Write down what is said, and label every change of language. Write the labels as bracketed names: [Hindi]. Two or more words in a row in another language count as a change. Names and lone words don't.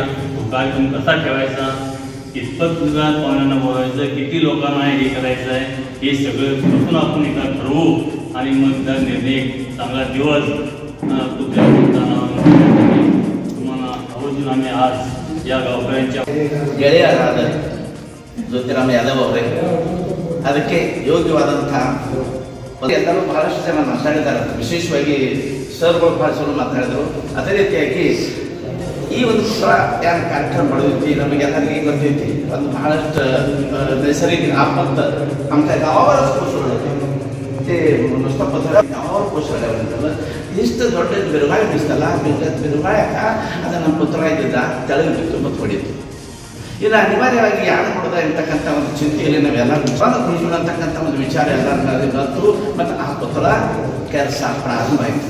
[Marathi] तो कार्यक्रम कसा ठेवायचा, कितपत पाहुण्यांना बोलायचं, किती लोकांना हे करायचं आहे, हे सगळं बसून आपण एकदा ठरवू आणि मग त्या निर्णय चांगला दिवस तुम्हाला आवर्जून आम्ही आज या गावकऱ्यांच्या [Kannada] ಗೆಳೆಯರಾದ ಜ್ಯೋತಿರಾಮ್ ಯಾದವ್ ಅವರೇ ಅದಕ್ಕೆ ಯೋಗ್ಯವಾದಂಥ ಎಲ್ಲರೂ ಬಹಳಷ್ಟು ಜನ ಮಾತಾಡಿದ್ದಾರೆ. ವಿಶೇಷವಾಗಿ ಸರ್ಗಳು ಭಾಳ ಚಲೋ ಮಾತಾಡಿದರು. ಅದೇ ರೀತಿಯಾಗಿ ಈ ಒಂದು ಪುತ್ರ ಏನು ಕಾರ್ಯಕ್ರಮ ಮಾಡೋದೈತಿ ನಮಗೆಲ್ಲರಿಗೆ ಗೊತ್ತೈತಿ. ಒಂದು ಬಹಳಷ್ಟು ನೈಸರ್ಗಿಕ ಆಪತ್ತು [Marathi] आमच्या गावावरच कोसळलं ते नुसतं पत्र गावावर कोसळल्यानंतर [Kannada] ಇಷ್ಟು ದೊಡ್ಡ ಬಿರುಗಾಳಿ ಬೀಸ್ತಲ್ಲ, ಬಿರುಗಾಳ್ಯಾಕ ಅದು ನಮ್ಮ ಪುತ್ರ ಇದ್ದಿದ್ದ ತೆಳಗೆ ಬಿತ್ತು ಮತ್ತು ಹೊಡಿತು. ಇದು ಅನಿವಾರ್ಯವಾಗಿ ಯಾರು ಮಾಡೋದ ಅಂತಕ್ಕಂಥ ಒಂದು ಚಿಂತೆಯಲ್ಲಿ ನಾವೆಲ್ಲ ಕುಳಿಸೋಣ ಅಂತಕ್ಕಂಥ ಒಂದು ವಿಚಾರ ಎಲ್ಲರಲ್ಲಿ ಬಂತು ಮತ್ತು ಆ ಪುತ್ರ ಕೆಲಸ ಪ್ರಾರಂಭ ಆಯಿತು.